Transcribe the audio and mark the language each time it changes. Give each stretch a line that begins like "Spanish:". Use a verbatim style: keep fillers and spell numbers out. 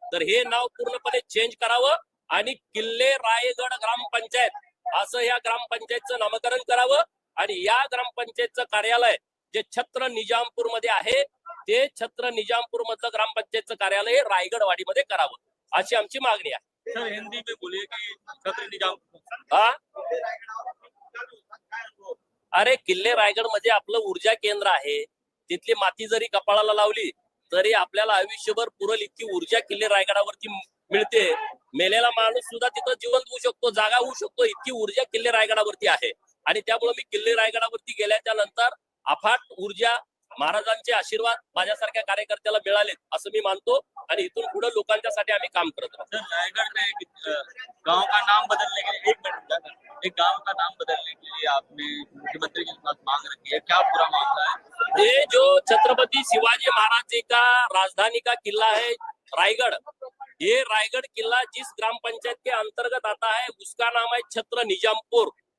Marathi: तर हे नाव पूर्णपणे चेंज करावं आणि किल्ले रायगड ग्रामपंचायत असं या ग्रामपंचायतचं नामकरण करावं आणि या ग्रामपंचायतचं कार्यालय जे छत्र निजामपूर मध्ये आहे ते छत्र निजामपूर मधलं ग्रामपंचायतचं कार्यालय रायगडवाडीमध्ये करावं अशी आमची मागणी आहे.
Hindi: सर हिंदी में बोलिए कि छत्र निजामपूर.
Marathi: अरे किल्ले रायगड मध्ये आपलं ऊर्जा केंद्र आहे. तिथली माती जरी कपाळाला लावली तरी आपल्याला आयुष्यभर पुरल इतकी ऊर्जा किल्ले रायगडावरती मिळते. मेलेला माणूस सुद्धा तिथं जिवंत होऊ शकतो, जागा होऊ शकतो, इतकी ऊर्जा किल्ले रायगडावरती आहे. आणि त्यामुळे मी किल्ले रायगडावरती गेल्याच्या नंतर अफाट ऊर्जा, महाराजांचे आशीर्वाद माझ्यासारख्या कार्यकर्त्याला मिळालेत असं मी मानतो आणि इथून पुढे लोकांच्यासाठी आम्ही काम करत राहतो.
Hindi: रायगड में गांव का नाम बदलने के लिए एक मिनट एक गांव का नाम बदलने के लिए आपने मुख्यमंत्री के साथ मांग रखी है, क्या पूरा मामला है? ये जो छत्रपति शिवाजी महाराज जी का राजधानी का किला है रायगढ़, ये रायगढ़ किला जिस ग्राम पंचायत के अंतर्गत आता है उसका नाम है छत्र निजामपुर.